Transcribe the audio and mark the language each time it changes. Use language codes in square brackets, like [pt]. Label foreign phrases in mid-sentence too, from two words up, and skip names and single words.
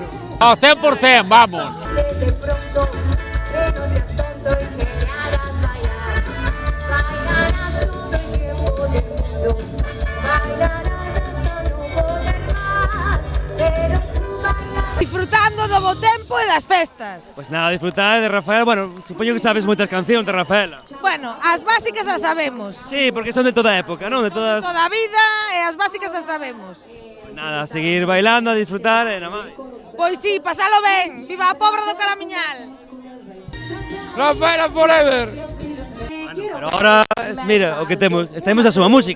[gl] Ao 100%, vamos. [es] De pronto, que no seas tonto y que me hagas bailar. Bailarás todo el tiempo del mundo. Bailarás hasta no poder más. Pero tú bailarás. [gl] Disfrutando do bo tempo e das festas. [es] Pues nada, disfrutar de Rafaela. Bueno, supongo que sabes muchas canciones de Rafaela. [gl] Bueno, as básicas as sabemos. [es] Sí, porque son de toda época, ¿no? De todas... [gl] Toda a vida e as básicas as sabemos. [es] Pues nada, seguir bailando, a disfrutar, nada más. [gl] Pois sí, pasalo ben. Viva a Pobra do Caramiñal. Rafaela Forever. [es] Pero ahora, [gl] mira, o que temos a súa música.